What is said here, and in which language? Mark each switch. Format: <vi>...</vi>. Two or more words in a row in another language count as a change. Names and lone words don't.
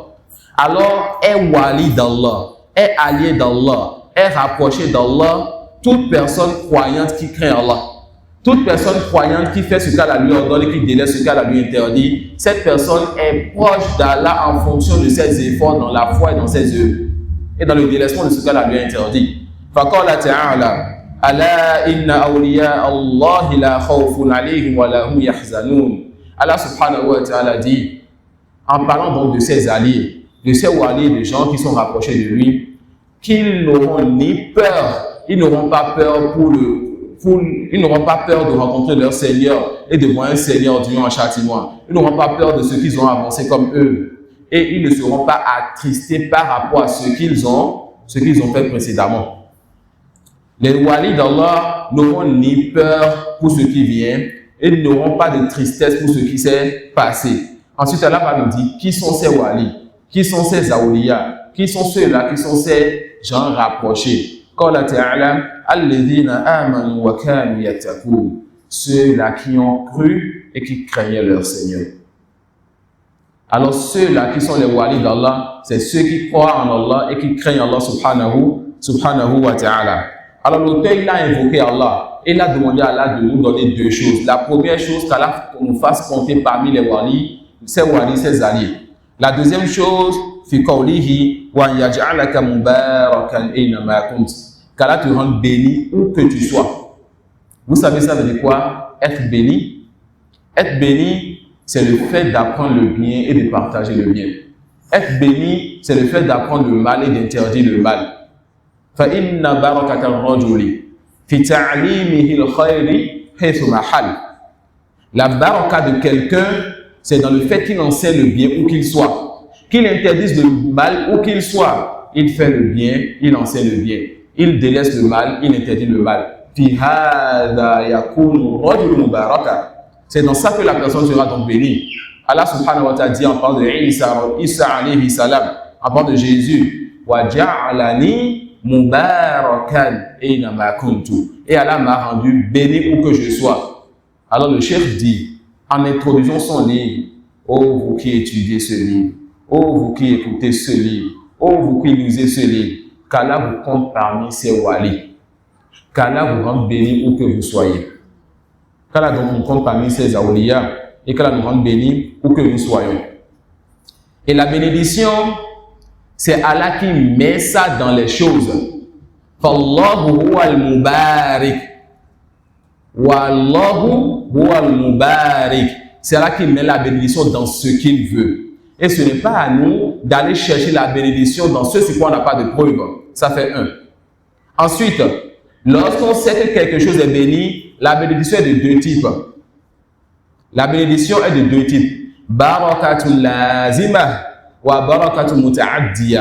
<fr>Alors, est wali d'Allah, est allié d'Allah, est rapproché d'Allah, toute personne croyante qui craint Allah. Toute personne croyante qui fait ce qu'Allah lui ordonne et qui délaisse ce qu'Allah lui interdit, cette personne est proche d'Allah en fonction de ses efforts dans la foi et dans ses œuvres et dans le délaissement de ce qu'Allah lui interdit.</fr> <ar>فقال تعالى ألا إن أولياء الله لا خوف عليهم ولا هم يحزنون.</ar> <fr>Allah</fr> <ar>سبحانه وتعالى</ar> <fr>dit, en parlant donc de ses alliés, de ses alliés, des gens qui sont rapprochés de lui, qu'ils n'auront ni peur, ils n'auront pas peur ils n'auront pas peur de rencontrer leur Seigneur et de voir un Seigneur Dieu en châtiment. Ils n'auront pas peur de ce qu'ils ont avancé comme eux. Et ils ne seront pas attristés par rapport à ce qu'ils ont fait précédemment. Les walis d'Allah n'auront ni peur pour ce qui vient et n'auront pas de tristesse pour ce qui s'est passé. Ensuite, Allah va nous dire qui sont ces walis, qui sont ces awliya, qui sont ceux-là, qui sont ces gens rapprochés.</fr> <ar>قال تعالى الذين آمنوا وكانوا يتقون.</ar> <fr>Ceux-là qui ont cru et qui craignaient leur Seigneur. Alors ceux-là qui sont les walis d'Allah, c'est ceux qui croient en Allah et qui craignent Allah</fr> <ar>سبحانه وتعالى.</ar> <fr>Alors l'auteur, il a invoqué Allah. Il a demandé à Allah de nous donner deux choses. La première chose, qu'Allah nous fasse compter parmi les walis, ses alliés. La deuxième chose,</fr> <ar>في قوله ويجعلك مباركا أينما كنت.</ar> <fr>Qu'Allah te rende béni où que tu sois. Vous savez ça veut dire quoi? Être béni. Être béni, c'est le fait d'apprendre le bien et de partager le bien. Être béni, c'est le fait d'apprendre le mal et d'interdire le mal.</fr> <ar>فَإِنَّ بَرَكَةَ الرَّجُلِ فِي تَعْلِيمِهِ الْخَيْرِ حَيْثُ مَحَلَّ.</ar> <fr>La baraka de quelqu'un, c'est dans le fait qu'il enseigne le bien où qu'il soit. Qu'il interdise le mal où qu'il soit. Il fait le bien, il enseigne le bien. Il délaisse le mal, il interdit le mal.</fr> <ar>فِي هَذَا يَكُونُ رَجُلٌ مُبَارَكًا.</ar> <fr>C'est dans ça que la personne sera donc bénie. Allah</fr> <ar>سبحانه وتعالى</ar> <fr>dit en parlant de Isa</fr> <ar>عليه السلام,</ar> <fr>en parlant de Jésus,</fr> <ar>وَجَعَلَنِي مباركا أينما كنت.</ar> <fr>Et Allah m'a rendu béni où que je sois. Alors le cheikh dit, en introduisant son livre, ô vous qui étudiez ce livre, ô vous qui écoutez ce livre, ô vous qui lisez ce livre, qu'Allah vous compte parmi ses walis, qu'Allah vous rende béni où que vous soyez. qu'Allah nous compte parmi ses awliya et qu'Allah nous rende bénis où que nous soyons. Et la bénédiction, c'est Allah qui met ça dans les choses.</fr> <ar>فالله هو المبارك. والله هو المبارك.</ar> <fr>C'est Allah qui met la bénédiction dans ce qu'il veut. Et ce n'est pas à nous d'aller chercher la bénédiction dans ce sur quoi on n'a pas de preuve. Ça fait un. Ensuite, lorsqu'on sait que quelque chose est béni, la bénédiction est de deux types. La bénédiction est de deux types.</fr> <ar>بركة لازمة وبركة متعدية.</ar>